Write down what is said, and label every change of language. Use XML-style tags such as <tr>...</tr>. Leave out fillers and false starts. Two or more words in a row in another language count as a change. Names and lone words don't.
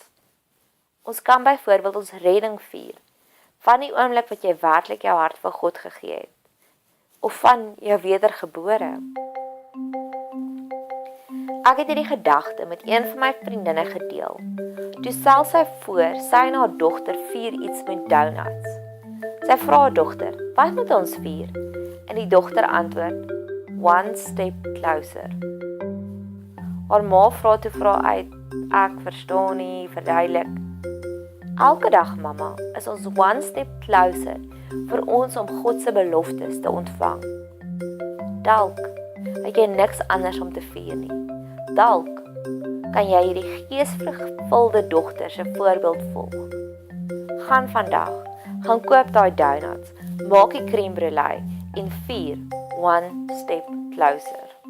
<af>Ons kan byvoorbeeld ons redding vier, van die oomblik wat jy werklik jou hart vir God gegee het, of van jou wedergebore. Ek het hierdie gedagte met een van my vriendinne gedeel. Toe stel sy voor, sy en haar dogter vier iets met donuts. Sy vra haar dogter, wat moet ons vier? En die dogter antwoord,</af> <en>one step closer.</en> <af>Haar ma vra uit, ek verstaan nie, verduidelik. Elke dag, mamma, is ons</af> <en>one step closer</en> <af>vir ons om God se beloftes te ontvang. Dalk het jy niks anders om te vier nie. Dalk kan jy hierdie geesvervulde dogter se voorbeeld volg. Gaan vandag, gaan koop daai donuts, maak die crème brûlée en vier</af> <en>one step closer.</en>